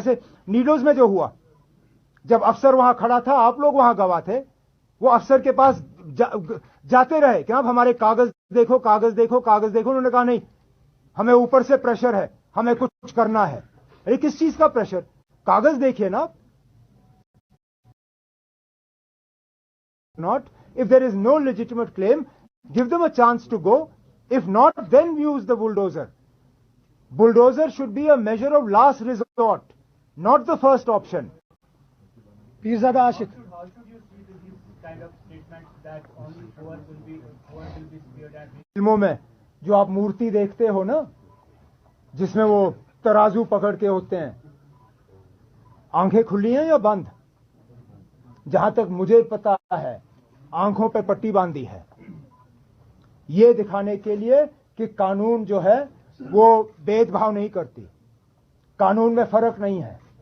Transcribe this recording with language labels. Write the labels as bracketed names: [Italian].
[Urdu] جیسے نیڈوز میں جو ہوا، جب افسر وہاں کھڑا تھا، آپ لوگ وہاں گواہ تھے، وہ افسر کے پاس جاتے رہے کہ اب ہمارے کاغذ دیکھو، کاغذ دیکھو، کاغذ دیکھو. انہوں نے کہا نہیں، ہمیں اوپر سے پریشر ہے، ہمیں کچھ کرنا ہے. ارے کس چیز کا پریشر؟ کاغذ دیکھیے نا. [English] Not if there is no legitimate claim, give them a chance to go. If not, then use the bulldozer. Bulldozer should be a measure of last resort, not the first option. Pirzada Ashik. How should you see these kind of statements that only poor will be spared and [Urdu] فلموں میں جو آپ مورتی دیکھتے ہو نا، جس میں وہ ترازو پکڑ کے ہوتے ہیں، آنکھیں کھلی ہیں یا بند؟ جہاں تک مجھے پتا ہے آنکھوں پہ پٹی باندھی ہے، یہ دکھانے کے لیے کہ قانون جو ہے وہ بید بھاؤ نہیں کرتی، قانون میں فرق نہیں ہے.